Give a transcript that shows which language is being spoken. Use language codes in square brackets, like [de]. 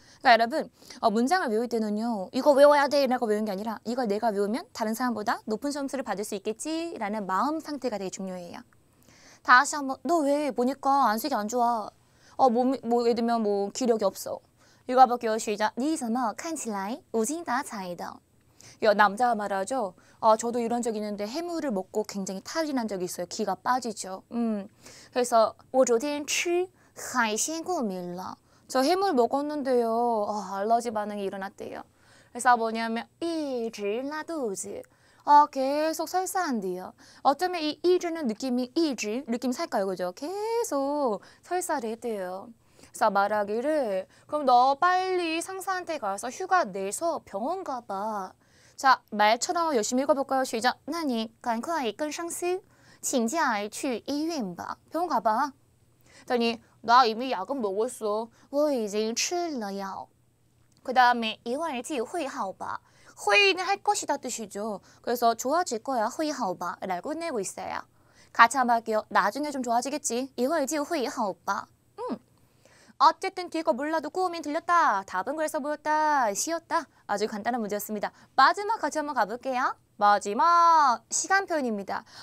[ko] 그러니까 여러분 문장을 외울 때는요. 이거 외워야 돼 이라고 외우는 게 아니라 이걸 내가 외우면 다른 사람보다 높은 점수를 받을 수 있겠지라는 마음 상태가 되게 중요해요. 다시 한번 너 왜 보니까 안색이 안 좋아. 예를 들면 뭐 기력이 없어. 이거 볼게요. 시작. [zh] 你怎么看起来无精打采的? [ko] 남자가 말하죠. 저도 이런 적이 있는데 해물을 먹고 굉장히 탈이 난 적이 있어요. 기가 빠지죠. 그래서 [zh] 我昨天吃海鲜过敏了. [ko] 저 해물 먹었는데요. 알러지 반응이 일어났대요. 그래서 뭐냐면 [zh] 一直拉肚子. [ko] 계속 설사한대요. 어쩌면 이 이즈는 느낌이 이즈 느낌 살까요, 그죠? 계속 설사를 했대요. 그래서 말하기를 그럼 너 빨리 상사한테 가서 휴가 내서 병원 가봐. 자, 말처럼 열심히 읽어볼까요? 시작. [zh] 那你赶快跟上司请假去医院吧. [ko] 병원 가봐. 그랬더니 나 이미 약은 먹었어. [zh] 我已经吃了药. [ko] 그 다음에 [zh] 一会儿就会好吧. [ko] 회의는 할 것이다 뜻이죠. 그래서 좋아질 거야, [zh] 会好吧 [ko] 라고 끝내고 있어요. 같이 한번 할게요. 나중에 좀 좋아지겠지. [zh] 一会儿就会好吧. [ko] 어쨌든 뒤에 거 몰라도 꾸우면 들렸다. 답은 그래서 보였다. 쉬었다. 아주 간단한 문제였습니다. 마지막 같이 한번 가볼게요. 마지막 시간 표현입니다.